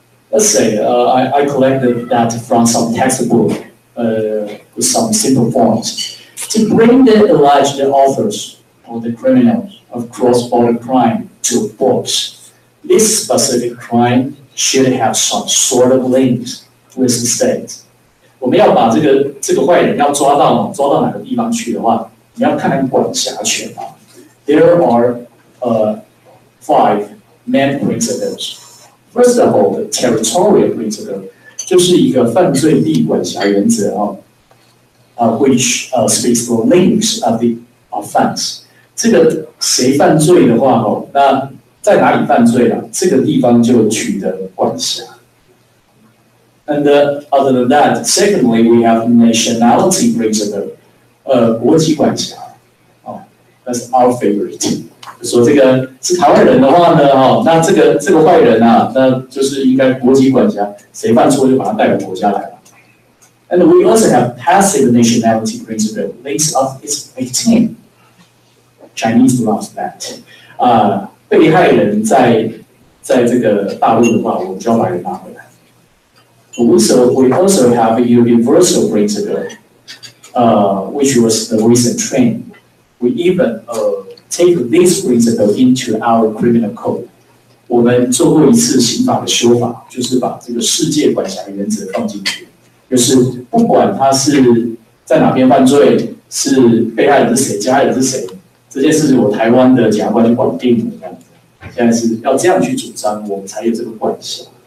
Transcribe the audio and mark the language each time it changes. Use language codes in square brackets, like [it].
[en] Let's say I collected that from some textbook with some simple forms to bring the alleged authors or the criminals of cross-border crime to books. This specific crime should have some sort of links with the state. [zh] 我们要把这个坏人要抓到哪个地方去的话，你要看管辖权啊。 [en] There are 5 main principles. First of all, the territorial principle [zh] 就是一个犯罪地管辖原则 [en] which speaks the links of the offense. [zh] 这个谁犯罪的话那在哪里犯罪了，这个地方就取得管辖。 [en] And other than that, secondly, we have nationality principle. [zh] 国籍管辖，哦 ， [en] That's our favorite。 [zh] 说这个是台湾人的话呢，哦，那这个坏人啊，那就是应该国籍管辖，谁犯错就把他带回国家来了。 [en] And we also have passive nationality principle. Links of is 18. Chinese loves that. [zh] 被害人在这个大陆的话，我们就要把人拿回来。 [en] We also have a universal principle, which was the recent trend. We even take this principle into our criminal code. [zh] 我们做过一次刑法的修法，就是把这个世界管辖的原则放进去，就是不管他是在哪边犯罪，是被害人是谁，加害人是谁，这件事情我台湾的检察官就管定了这样子。现在是要这样去主张，我们才有这个管辖。